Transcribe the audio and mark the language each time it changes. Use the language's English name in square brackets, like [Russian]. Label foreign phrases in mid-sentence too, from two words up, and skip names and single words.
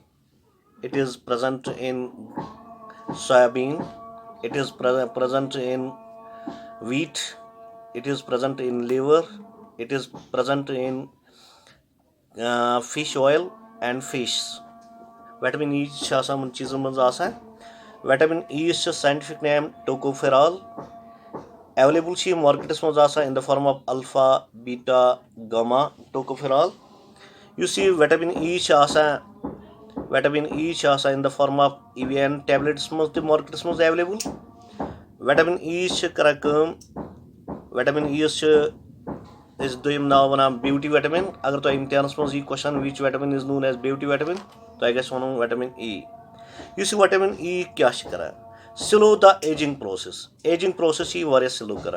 [English] It is present in soybean. It is present in wheat. It is present in liver. It is present in fish oil and fish. [Kashmiri] Vitamin E چھِ آسان یِمن چیٖزن منٛز آسان. Vitamin E چھِ [English] scientific name tocopherol. [Kashmiri] Available چھِ یِم مارکیٹس منٛز آسان [English] in the form of alpha, beta, gamma tocopherol. [Kashmiri] یُس یہِ vitamin E چھِ آسان [English] in the form of EVN tablets [Kashmiri] منٛز تہِ مارکیٹس منٛز available. Vitamin E چھِ کران کٲم. Vitamin E یس چھِ أسۍ دوٚیِم ناو وَنان [English] beauty vitamin. [Kashmiri] اگر تۄہہِ اِمتحانَس منٛز یی [English] question which vitamin is known as beauty vitamin [Kashmiri] تۄہہِ گژھِ وَنُن ویٹامِن E. یُس یہِ ویٹامِن E کیاہ چھِ کران؟ [English] slow the aging process [Kashmiri] چھِ یہِ واریاہ سلو کران.